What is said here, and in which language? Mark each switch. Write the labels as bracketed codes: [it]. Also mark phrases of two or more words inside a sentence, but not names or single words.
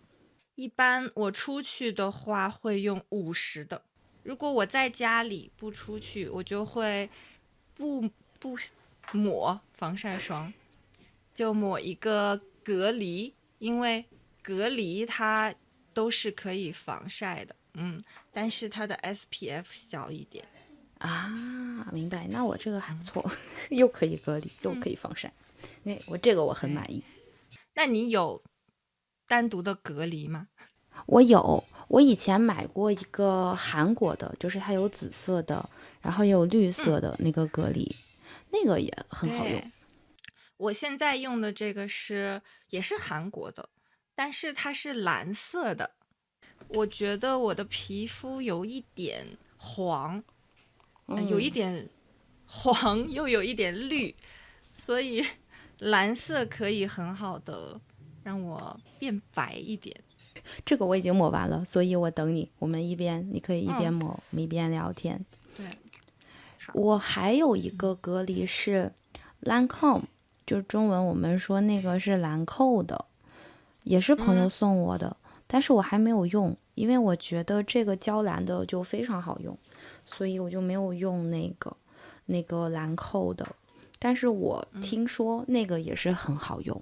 [zh] 一般我出去的話會用50的，如果我在家裡不出去，我就會不抹防曬霜，就抹一個隔離，因為隔離它都是可以防曬的，但是它的 SPF 小一點啊，明白。那我這個還不錯，又可以隔離，又可以防曬，我這個我很滿意。那你有單獨的隔離嗎？我有，我以前買過一個韓國的，就是它有紫色的，然後也有綠色的那個隔離，那個也很好用。我現在用的這個也是韓國的，但是它是藍色的。我覺得我的皮膚有一點黃，有一點黃又有一點綠，所以藍色可以很好的讓我變白一點。這個我已經抹完了，所以我等你，我們你可以一邊抹，我們一邊聊天。對，我還有一個隔離是 Lancome，就中文我們說那個是蘭蔻的，也是朋友送我的，但是我還沒有用，因為我覺得這個嬌蘭的就非常好用， 所以我就沒有用那個蘭蔻的，但是我聽說那個也是很好用。